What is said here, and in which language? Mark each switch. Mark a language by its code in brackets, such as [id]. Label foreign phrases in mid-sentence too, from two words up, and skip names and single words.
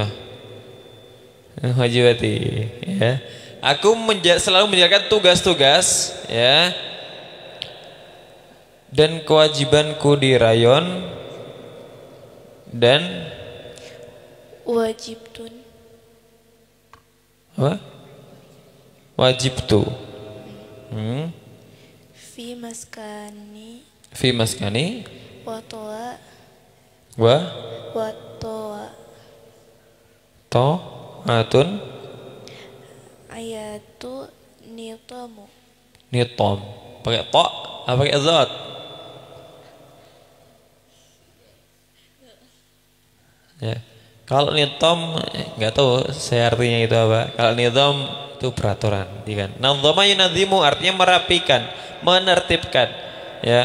[ar] Wajibati, ya. [id] Aku selalu menjalankan tugas-tugas, ya. Dan kewajibanku di rayon dan [ar] Wajibtun. [id] apa? [ar] Wajibtu. في مسكني في مسكني wa وطاعة أية نظام. nitom. [id] Pakai to apa pakai zat? Ya. Kalau nitom nggak tahu saya artinya itu apa. Kalau nitom itu peraturan, kan? [ar] نظم ينظم [id] artinya merapikan, menertibkan, ya.